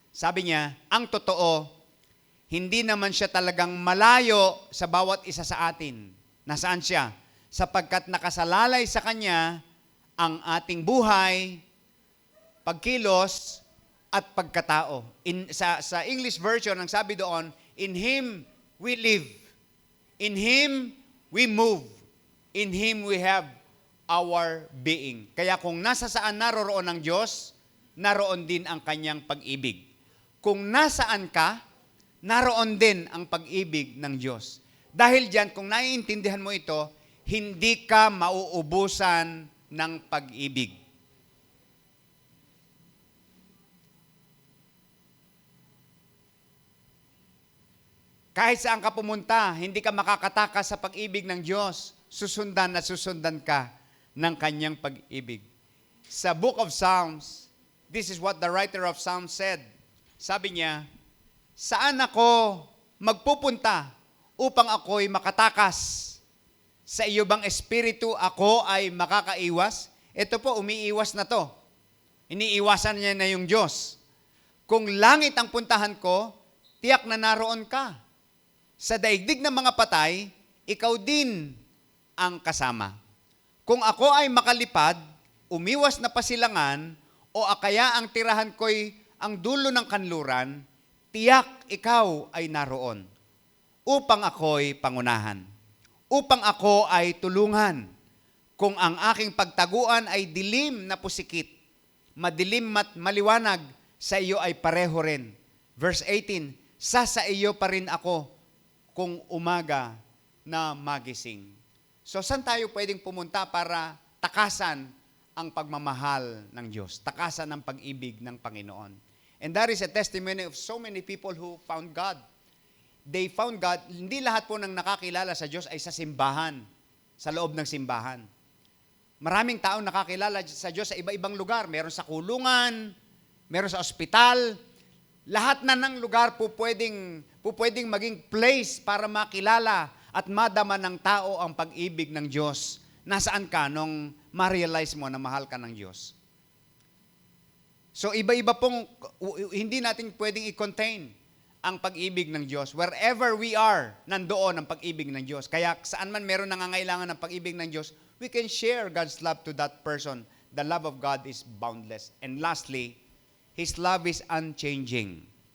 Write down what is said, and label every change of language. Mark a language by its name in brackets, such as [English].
[Filipino] Sabi niya, ang totoo, hindi naman siya talagang malayo sa bawat isa sa atin. Nasaan siya? Sapagkat nakasalalay sa Kanya ang ating buhay, pagkilos, at pagkatao. Sa English version, ang sabi doon, [English] in Him we live. In Him we move. In Him we have our being. [Filipino] Kaya kung nasa saan naroroon ang Diyos, naroon din ang kanyang pag-ibig. Kung nasaan ka, naroon din ang pag-ibig ng Diyos. Dahil diyan, kung naiintindihan mo ito, hindi ka mauubusan ng pag-ibig. Kahit saan ka pumunta, hindi ka makakatakas sa pag-ibig ng Diyos. Susundan at susundan ka ng kanyang pag-ibig. [English] Sa Book of Psalms, this is what the writer of Psalms said. [Filipino] Sabi niya, saan ako magpupunta upang ako'y makatakas? Sa iyo bang espiritu ako ay makakaiwas? Ito po, umiiwas na to. Iniiwasan niya na yung Diyos. Kung langit ang puntahan ko, tiyak na naroon ka. Sa daigdig ng mga patay, ikaw din ang kasama. Kung ako ay makalipad, umiwas na pasilangan, o akaya ang tirahan ko'y ang dulo ng kanluran, tiyak ikaw ay naroon, upang ako'y pangunahan, upang ako ay tulungan. Kung ang aking pagtaguan ay dilim na pusikit, madilim at maliwanag, sa iyo ay pareho rin. Verse 18, sa iyo pa rin ako, kung umaga na magising. So, saan tayo pwedeng pumunta para takasan ang pagmamahal ng Diyos, takasan ang pag-ibig ng Panginoon? [English] And that is a testimony of so many people who found God. They found God. [Filipino] Hindi lahat po ng nakakilala sa Diyos ay sa simbahan, sa loob ng simbahan. Maraming taong nakakilala sa Diyos sa iba-ibang lugar. Meron sa kulungan, meron sa ospital. Lahat na ng lugar po pwedeng maging place para makilala at madama ng tao ang pag-ibig ng Diyos. Nasaan ka nung ma-realize mo na mahal ka ng Diyos? So iba-iba pong, hindi natin pwedeng i-contain ang pag-ibig ng Diyos. [English] Wherever we are, [Filipino] nandoon ang pag-ibig ng Diyos. Kaya saan man meron nangangailangan ng pag-ibig ng Diyos, [English] we can share God's love to that person. The love of God is boundless. And lastly, His love is unchanging.